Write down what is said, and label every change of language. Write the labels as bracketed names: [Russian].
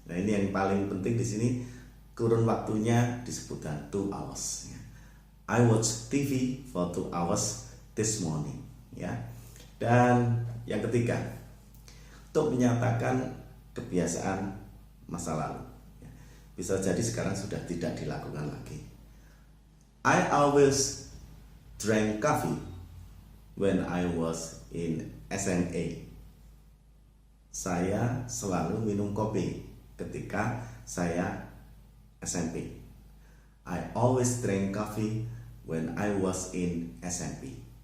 [Indonesian] Nah, ini yang paling penting di sini, kurun waktunya disebutkan 2 hours. [English] I watched TV for 2 hours this morning. [Indonesian] Ya. Dan yang ketiga, untuk menyatakan kebiasaan masa lalu. Bisa jadi sekarang sudah tidak dilakukan lagi. [English] I always drank coffee when I was in SMA. [Indonesian] Saya selalu minum kopi ketika saya SMP. [English] I always drank coffee when I was in SMA.